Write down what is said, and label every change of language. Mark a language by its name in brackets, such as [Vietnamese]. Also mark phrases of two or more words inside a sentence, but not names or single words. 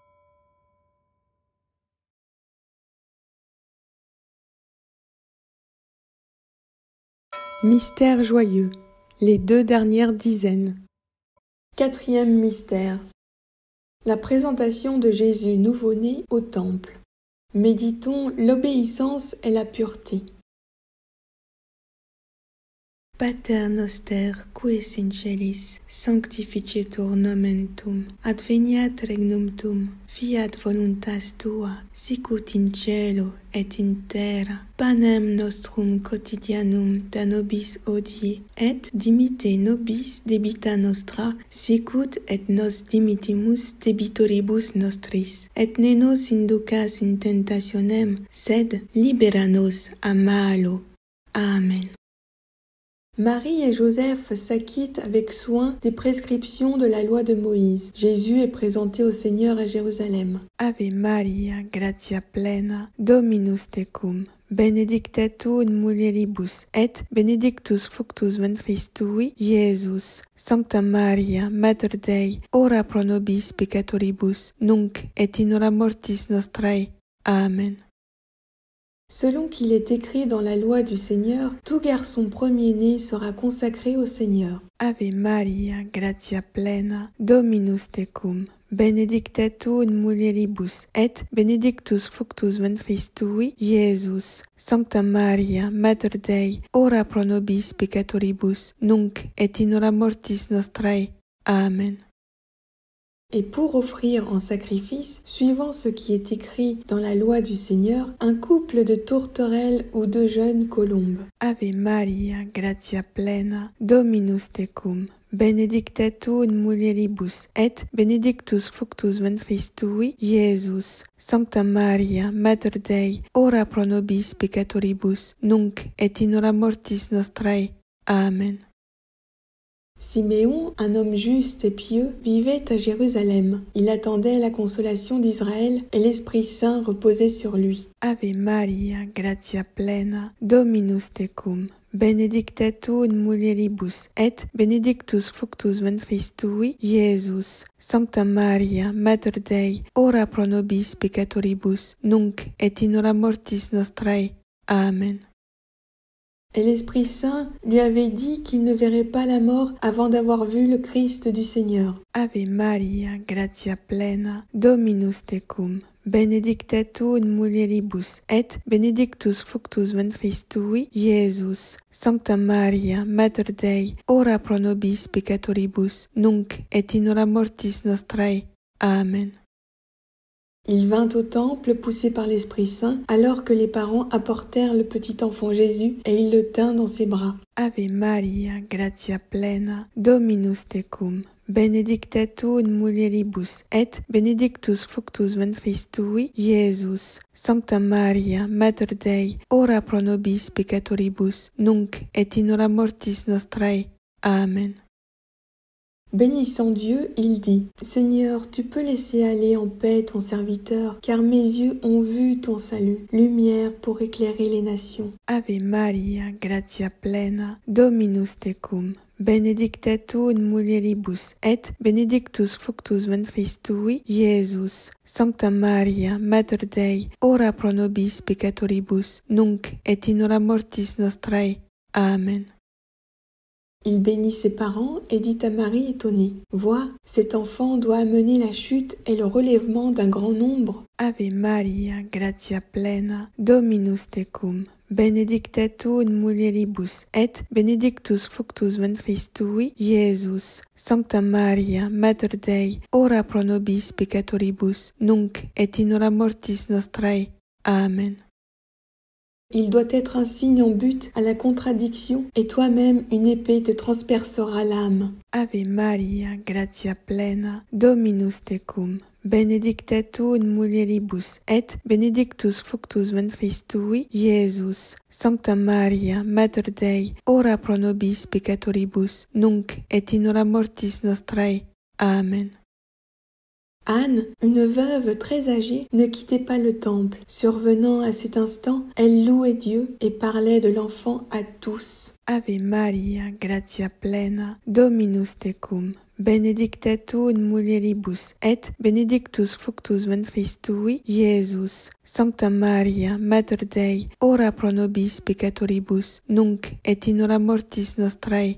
[French] Mystère joyeux, les 2 dernières dizaines. 4e mystère. La présentation de Jésus nouveau-né au temple. Méditons l'obéissance et la pureté. [Latin] Pater noster, qui es in celis, sanctificetur nomen tuum, adveniat regnum tuum, fiat voluntas tua, sicut in cielo et in terra. Panem nostrum quotidianum da nobis hodie, et dimitte nobis debita nostra, sicut et nos dimittimus debitoribus nostris. Et ne nos inducas in tentationem, sed libera nos a malo. Amen. [French] Marie et Joseph s'acquittent avec soin des prescriptions de la loi de Moïse. Jésus est présenté au Seigneur à Jérusalem. [Latin] Ave Maria, gratia plena, Dominus tecum, benedicta tu in mulieribus, et benedictus fructus ventris tui, Iesus. Sancta Maria, Mater Dei, ora pro nobis peccatoribus, nunc et in hora mortis nostrae. Amen. [French] Selon qu'il est écrit dans la loi du Seigneur, tout garçon premier-né sera consacré au Seigneur. [Latin] Ave Maria, gratia plena, Dominus tecum, benedicta tu in mulieribus, et benedictus fructus ventris tui, Iesus. Sancta Maria, Mater Dei, ora pro nobis peccatoribus, nunc et in hora mortis nostrae. Amen. [French] et pour offrir en sacrifice, suivant ce qui est écrit dans la loi du Seigneur, un couple de tourterelles ou de jeunes colombes. [Latin] Ave Maria, gratia plena, Dominus tecum, benedicta tu in mulieribus, et benedictus fructus ventris tui, Iesus. Sancta Maria, Mater Dei, ora pro nobis peccatoribus, nunc et in hora mortis nostrae. Amen. [French] Siméon, un homme juste et pieux, vivait à Jérusalem. Il attendait la consolation d'Israël et l'Esprit Saint reposait sur lui. [Latin] Ave Maria, gratia plena, Dominus tecum, benedicta tu in mulieribus, et benedictus fructus ventris tui, Iesus. Sancta Maria, Mater Dei, ora pro nobis peccatoribus, nunc et in hora mortis nostrae. Amen. [French] Et l'Esprit Saint lui avait dit qu'il ne verrait pas la mort avant d'avoir vu le Christ du Seigneur. [Latin] Ave Maria, gratia plena, Dominus tecum, benedicta tu in mulieribus, et benedictus fructus ventris tui, Iesus. Sancta Maria, Mater Dei, ora pro nobis peccatoribus, nunc et in hora mortis nostrae. Amen. [French] Il vint au temple poussé par l'Esprit Saint, alors que les parents apportèrent le petit enfant Jésus et il le tint dans ses bras. [Latin] Ave Maria, gratia plena, Dominus tecum, benedicta tu in mulieribus, et benedictus fructus ventris tui, Iesus. Sancta Maria, Mater Dei, ora pro nobis peccatoribus, nunc et in hora mortis nostrae. Amen. [French] Bénissant Dieu, il dit, « Seigneur, tu peux laisser aller en paix ton serviteur, car mes yeux ont vu ton salut, lumière pour éclairer les nations. [Latin] Ave Maria, gratia plena, Dominus tecum, benedicta tu in mulieribus, et benedictus fructus ventris tui, Iesus. Sancta Maria, Mater Dei, ora pro nobis peccatoribus, nunc et in hora mortis nostrae. Amen. [French] » Il bénit ses parents et dit à Marie étonnée, « Vois, cet enfant doit amener la chute et le relèvement d'un grand nombre. [Latin] Ave Maria, gratia plena, Dominus tecum, benedicta tu in mulieribus, et benedictus fructus ventris tui, Iesus. Sancta Maria, Mater Dei, ora pro nobis peccatoribus, nunc et in hora mortis nostrae. Amen. [French] » Il doit être un signe en but à la contradiction, et toi-même une épée te transpercera l'âme. [Latin] Ave Maria, gratia plena, Dominus tecum, benedicta tu in mulieribus, et benedictus fructus ventris tui, Iesus. Sancta Maria, Mater Dei, ora pro nobis peccatoribus, nunc et in hora mortis nostrae. Amen. [French] Anne, une veuve très âgée, ne quittait pas le temple. Survenant à cet instant, elle louait Dieu et parlait de l'enfant à tous. [Latin] Ave Maria, gratia plena, Dominus tecum, benedicta tu in mulieribus, et benedictus fructus ventris tui, Iesus. Sancta Maria, Mater Dei, ora pro nobis peccatoribus, nunc et in hora mortis nostrae.